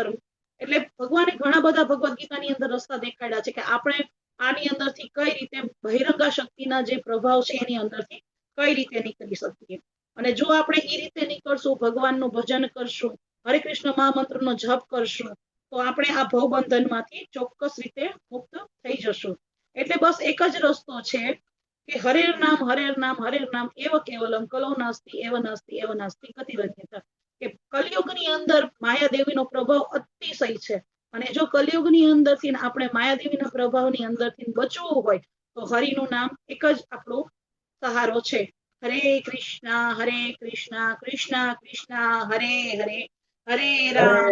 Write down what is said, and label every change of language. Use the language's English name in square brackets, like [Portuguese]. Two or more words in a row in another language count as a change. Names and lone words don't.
[Gujarati] એટલે ભગવાને ઘણા બધા ભગવદ્ ગીતાની અંદર રસ્તા દેખાડ્યા છે કે આપણે આની અંદરથી કઈ રીતે બહિરંગા શક્તિના જે પ્રભાવ છે એની અંદરથી કઈ રીતે નીકળી શકીએ. અને જો આપણે એ રીતે નીકળશું, ભગવાનનું ભજન કરશું, હરે કૃષ્ણ મહામંત્રનો જપ કરશું, તો આપણે આ ભવબંધનમાંથી ચોક્કસ રીતે મુક્ત થઈ જશું. એટલે બસ એક જ રસ્તો છે કે [Sanskrit] હરેર નામ હરેર નામ હરેર નામ એવ કેવલમ કલો નાસ્તિ એવ નાસ્તિ એવ નાસ્તિ ગતિરન્યતા. [Gujarati] કે કલયુગની અંદર માયાદેવીનો પ્રભાવ અતિશય છે, અને જો કલયુગની અંદરથી આપણે માયાદેવીના પ્રભાવની અંદરથી બચવું હોય તો હરિનું નામ એક જ આપણો સહારો છે. [Sanskrit] હરે કૃષ્ણ કૃષ્ણ કૃષ્ણ હરે હરે, હરે રામ